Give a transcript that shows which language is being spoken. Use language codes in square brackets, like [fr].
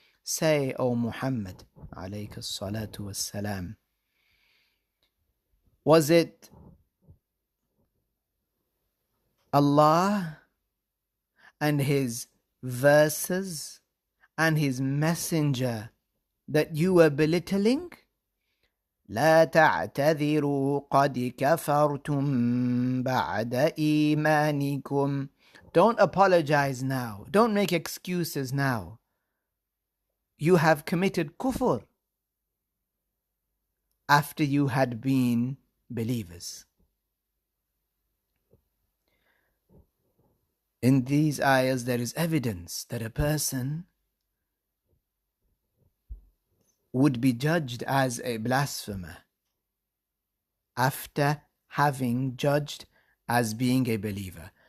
[en] Say, O Muhammad alayhi salatu wassalam, was it Allah and His verses and His messenger that you were belittling? [ar] لا تعتذروا قد كفرتم بعد إيمانكم. [en] Don't apologize now. Don't make excuses now. You have committed kufr after you had been believers. In these ayahs, there is evidence that a person would be judged as a blasphemer after having judged as being a believer.